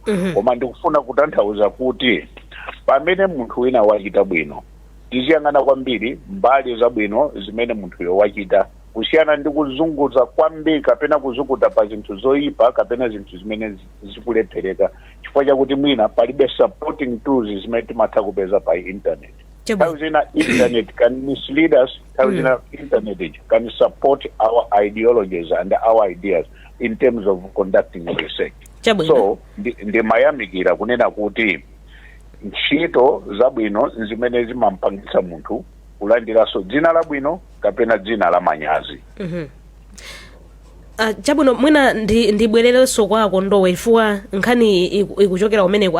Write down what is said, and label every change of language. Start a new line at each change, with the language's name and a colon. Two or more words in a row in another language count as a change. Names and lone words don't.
Nyanja: Koma ndikufuna kutanthauza kuti pamene munthu wina wachita bwino tiziyang'ana kwambiri mbali zabwino zimene munthuyo wachita, kusiyana ndi kuzunguza kwambiri kapena kuzunguza pa zinthu zoyipa kapena zinthu zimene zikulephereka chifukwa chakuti mwina palibe
English: supporting tools
Nyanja: zimene timatha kupeza pa internet. Nthawi zina
English: internet can mislead us,
Nyanja: nthawi zina
English: internet can support our ideologies and our ideas in terms of conducting research.
Nyanja: So ndimayamikira kunena kuti ntchito zabwino zimene zimampangitsa munthu kulandiranso dzina labwino kapena dzina la manyazi. Chabwino mwina ndibwererenso kwa Akondowe chifukwa nkhani ikuchokera kumeneko.